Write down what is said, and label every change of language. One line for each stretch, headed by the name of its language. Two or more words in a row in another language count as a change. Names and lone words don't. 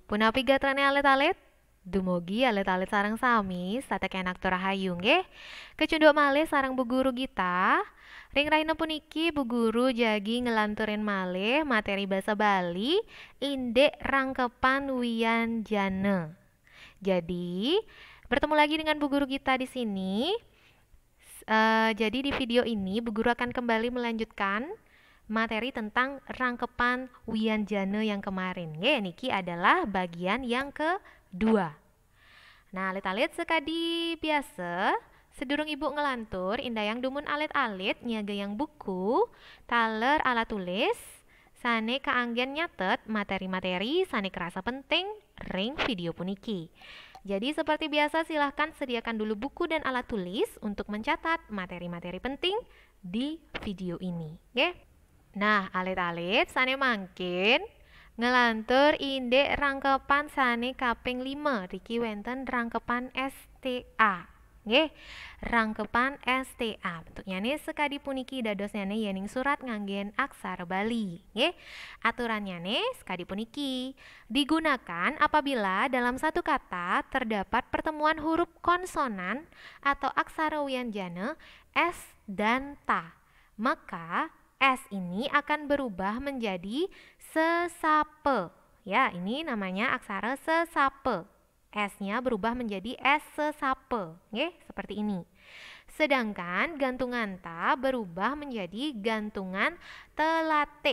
Balinese: Punapi gatrane alit-alit? Dumugi alit-alit sareng sami, satek enak tur rahayu nggih. Kecunduk malih sareng Bu Guru Gita. Ring raina puniki Bu Guru jagi ngelanturin malih materi basa Bali indek rangkepan wianjana.
Indonesian: Jadi, bertemu lagi dengan Bu Guru Gita di sini. Jadi di video ini Bu Guru akan kembali melanjutkan materi tentang rangkepan wianjana yang kemarin. Niki adalah bagian yang kedua. Nah,
Balinese: alit-alit sekadi biasa, sedurung ibu ngelantur, indah yang dumun alit-alit, nyaga yang buku, taler alat tulis, sane kaanggen nyatet materi-materi, sane kerasa penting, ring video puniki.
Indonesian: Jadi seperti biasa silahkan sediakan dulu buku dan alat tulis untuk mencatat materi-materi penting di video ini. Nah,
Balinese: alit-alit sane mangkin ngelantur indek rangkepan sane kaping 5. Riki wenten rangkepan STA. Nggih, rangkepan STA. Bentuknya nih sekadi puniki dadosnya nih yening surat nganggen aksara Bali. Nggih, aturannya nih sekadi puniki.
Indonesian: Digunakan apabila dalam satu kata terdapat pertemuan huruf konsonan atau aksara wianjana S dan ta. Maka S ini akan berubah menjadi sesape. Ya, ini namanya aksara sesape. S-nya berubah menjadi S sesape. Seperti ini. Sedangkan gantungan ta berubah menjadi gantungan telate.